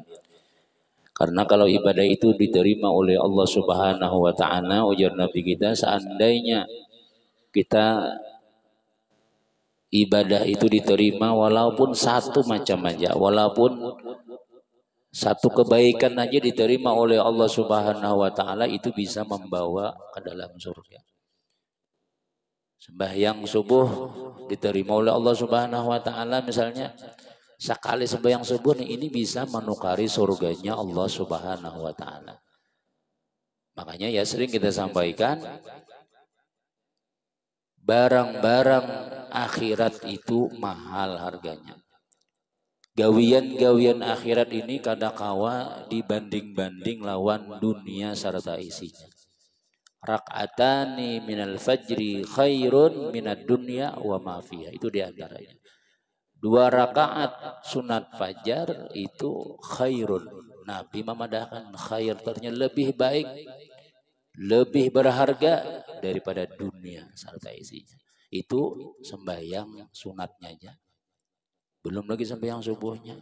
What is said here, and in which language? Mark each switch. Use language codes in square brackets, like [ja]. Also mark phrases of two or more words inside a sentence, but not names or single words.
[id] Karena kalau ibadah itu diterima oleh [ar] الله سبحانه وتعالى, [id] ujar Nabi kita, seandainya kita ibadah itu diterima walaupun satu macam aja, walaupun satu kebaikan aja diterima oleh [ar] الله سبحانه وتعالى, [id] itu bisa membawa ke dalam surga. Sembahyang subuh diterima oleh [ar] الله سبحانه وتعالى, [id] misalnya sekali sembahyang subuh nih, ini bisa menukari surganya [ar] الله سبحانه وتعالى. [id] Makanya ya sering kita sampaikan, barang-barang akhirat itu mahal harganya. [bjn] Gawian-gawian akhirat ini kadakawa dibanding-banding lawan dunia serta isinya. [ar] ركعتا الفجر خير من الدنيا وما فيها, [id] itu diantaranya. 2 rakaat sunat fajar itu khairun. Nabi memadahkan khair, artinya lebih baik, lebih berharga daripada dunia serta isinya. Itu sembahyang sunatnya aja. Belum lagi sembahyang subuhnya.